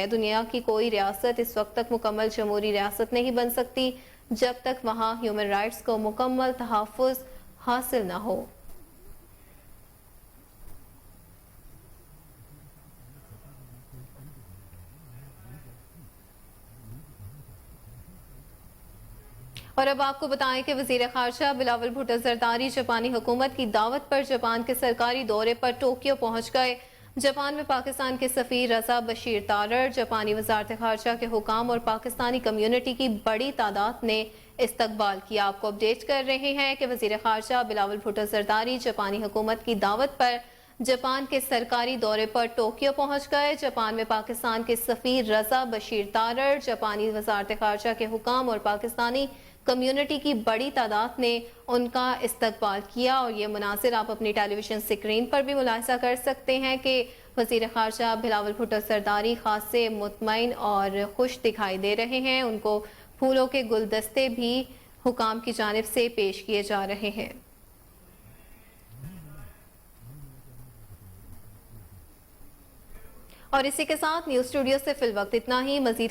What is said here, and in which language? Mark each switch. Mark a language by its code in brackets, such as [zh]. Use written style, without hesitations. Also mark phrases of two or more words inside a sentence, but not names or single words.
[ur] دنیا کی کوئی ریاست اس وقت تک مکمل جمہوری ریاست نہیں بن سکتی جب تک وہاں [en] human rights [ur] کو مکمل تحفظ حاصل نہ ہو. اور اب آپ کو بتائیں کہ وزیر خارجہ بلاول بھٹو زرداری جاپانی حکومت کی دعوت پر جاپان کے سرکاری دورے پر ٹوکیو پہنچ گئے. جاپان میں پاکستان کے سفیر رضا بشیر تارڑ، جاپانی وزارت خارجہ کے حکام اور پاکستانی کمیونٹی کی بڑی تعداد نے استقبال کیا. آپ کو اپڈیٹ کر رہے ہیں کہ وزیر خارجہ بلاول بھٹو زرداری جاپانی حکومت کی دعوت پر جاپان کے سرکاری دورے پر ٹوکیو پہنچ گئے. جاپان میں پاکستان کے سفیر رضا بشیر تارڑ، جاپانی وزارت خارجہ کے حکام اور پاکستانی کمیونٹی کی بڑی تعداد نے ان کا استقبال کیا. اور یہ مناسر آپ اپنی [en] television screen [ur] پر بھی ملاحظہ کر سکتے ہیں کہ وزیر خارجہ بلاول بھٹو زرداری خاص سے مطمئن اور خوش دکھائی دے رہے ہیں. ان کو پھولوں کے گلدستے بھی حکام کی جانب سے پیش کیے جا رہے ہیں. اور اسی کے ساتھ [en] news studio [ur] سے فی الوقت اتنا ہی.